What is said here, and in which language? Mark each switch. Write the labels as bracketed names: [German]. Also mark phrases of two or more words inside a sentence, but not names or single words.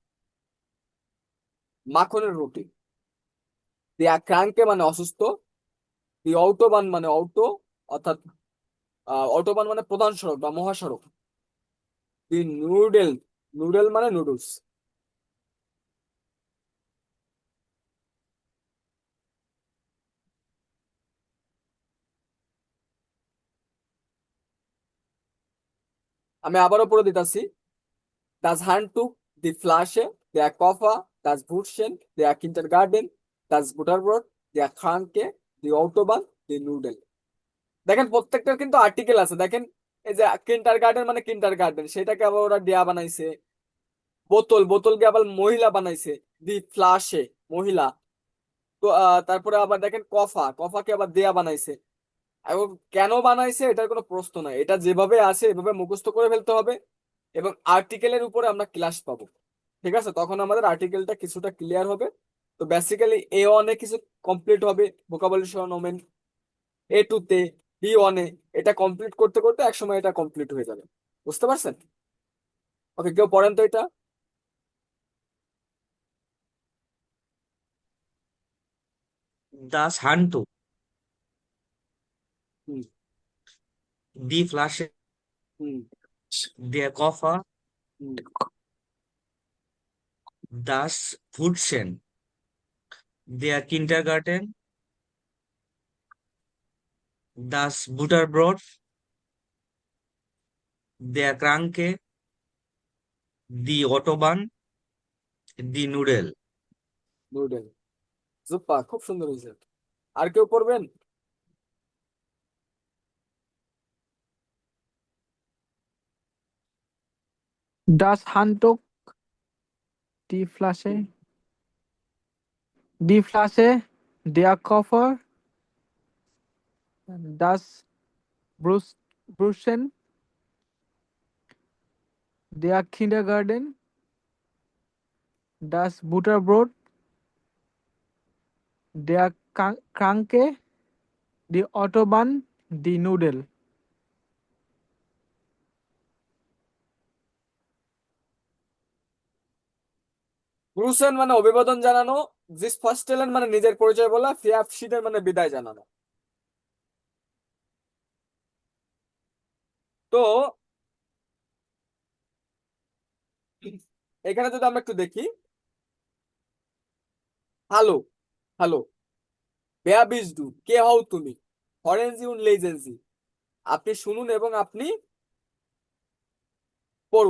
[Bangla] মাখনের রুটি, [German] der Kranke [Bangla] মানে অসুস্থ, [German] die Autobahn [Bangla] মানে অটো অর্থাৎ অটোবান মানে প্রধান সড়ক বা মহাসড়ক, [German] die Nudel, [Bangla] নুডেল মানে নুডলস। আমি আবারও পড়ে দিতেছি। [German] Das Handtuch, die Flasche, der Koffer, das Brötchen, der Kindergarten, das Butterbrot, der Kranke, die Autobahn, die Nudeln। [Bangla] দেখেন প্রত্যেকটার কিন্তু আর্টিকেল আছে। দেখেন এই যে কিন্ডার গার্ডেন মানে কিন্ডার গার্ডেন, সেটাকে আবার ওরা দেয়া বানাইছে। বোতল, বোতলকে আবার মহিলা বানাইছে, [German] die Flasche [Bangla] মহিলা। তো তারপরে আবার দেখেন কফা, কফাকে আবার দেয়া বানাইছে। এবং কেন বানাইছে এটার কোনো প্রশ্ন নাই, এটা যেভাবে আছে এভাবে মুখস্থ করে ফেলতে হবে এবং আর্টিকেলের উপরে আমরা ক্লাস পাবো, ঠিক আছে? তখন আমাদের আর্টিকেলটা কিছুটা ক্লিয়ার হবে। তো বেসিক্যালি এ ওয়ানে কিছু কমপ্লিট হবে, ভোকাবুলারি সহ নোমেন। এ টু তে, বি ওয়ানে, এটা কমপ্লিট করতে করতে একসময় এটা কমপ্লিট হয়ে যাবে। বুঝতে পারছেন? ওকে, কেউ পড়েন তো এটা। [German] Das Handtuch, হুম die Flasche, হুম der Koffer, হুম das Brötchen, der Kindergarten, das Butterbrot, der Kranke, die Autobahn, die Nudel। [Bangla] নুডেল। জুপ্পা, খুব সুন্দর হয়েছে। আর কেউ পড়বেন? [German] Das Handtuch, die Flasche, der Koffer, das Brötchen, der Kindergarten, das Butterbrot, der Kranke, die Autobahn, die Nudel। [Bangla] গ্রুসেন মানে অভিবাদন জানানো, [German] sich vorstellen [Bangla] মানে নিজের পরিচয় বলা, ফিয়াফশিডেন মানে বিদায় জানানো। তো এখানে যদি আমরা একটু দেখি, হ্যালো, হ্যালো, [German] wer bist du, [Bangla] কে হও তুমি, [German] hören Sie und lesen Sie, [Bangla] আপনি শুনুন এবং আপনি পড়ুন।